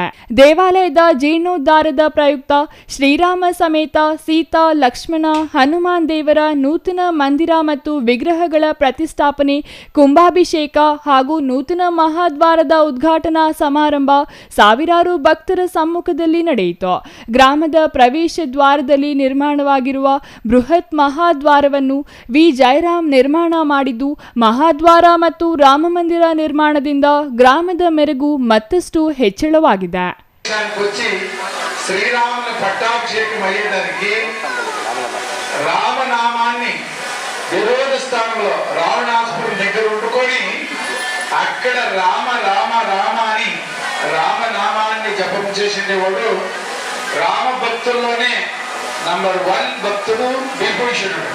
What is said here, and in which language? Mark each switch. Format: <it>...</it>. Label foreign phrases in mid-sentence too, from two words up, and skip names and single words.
<kn>ದೇವಾಲಯದ ಜೀರ್ಣೋದ್ಧಾರದ ಪ್ರಯುಕ್ತ ಶ್ರೀರಾಮ ಸಮೇತ ಸೀತಾ, ಲಕ್ಷ್ಮಣ, ಹನುಮಾನ್ ದೇವರ ನೂತನ ಮಂದಿರ ಮತ್ತು ವಿಗ್ರಹಗಳ ಪ್ರತಿಷ್ಠಾಪನೆ, ಕುಂಭಾಭಿಷೇಕ ಹಾಗೂ ನೂತನ ಮಹಾದ್ವಾರದ ಉದ್ಘಾಟನಾ ಸಮಾರಂಭ ಸಾವಿರಾರು ಭಕ್ತರ ಸಮ್ಮುಖದಲ್ಲಿ ನಡೆಯಿತು. ಗ್ರಾಮದ ಪ್ರವೇಶ ದ್ವಾರದಲ್ಲಿ ನಿರ್ಮಾಣವಾಗಿರುವ ಬೃಹತ್ ಮಹಾದ್ವಾರವನ್ನು ವಿ ಜಯರಾಮ್ ನಿರ್ಮಾಣ ಮಾಡಿದ್ದು ಮಹಾದ್ವಾರ ಮತ್ತು ರಾಮಮಂದಿರ ನಿರ್ಮಾಣದಿಂದ ಗ್ರಾಮದ ಮೆರುಗು ಮತ್ತಷ್ಟು ಹೆಚ್ಚಳವಾಗಿದೆ.</kn> <te>వచ్చి శ్రీరాముని పట్టాభిషేకం అయ్యేదానికి రామనామాన్ని విరోధ స్థానంలో రావణాసురుడి దగ్గర ఉండుకొని అక్కడ రామ రామ రామ అని రామనామాన్ని జపం చేసేవాడు రామ భక్తుల్లోనే నంబర్ 1 భక్తుడు విభూషణుడు.</te>